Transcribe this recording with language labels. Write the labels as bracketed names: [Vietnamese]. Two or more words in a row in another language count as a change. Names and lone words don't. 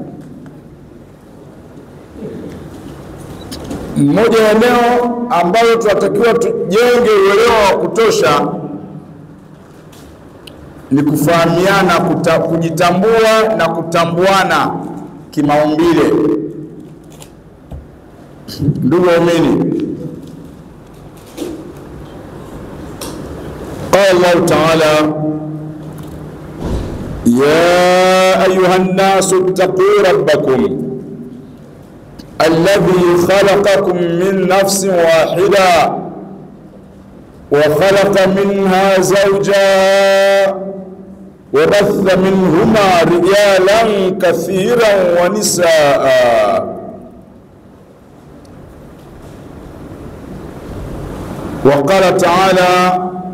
[Swahili] Mmoja ya eneo ambalo tunatakiwa tujenge uelewa wa kutosha ni kufahamiana, kujitambua na kutambuana kimaumbile. Ndugu waumini, [Arabic] قال الله تعالى يا أيها الناس اتقوا ربكم الذي خلقكم من نفس واحدة وخلق منها زوجا وبث منهما رجالا كثيرا ونساء وقال تعالى: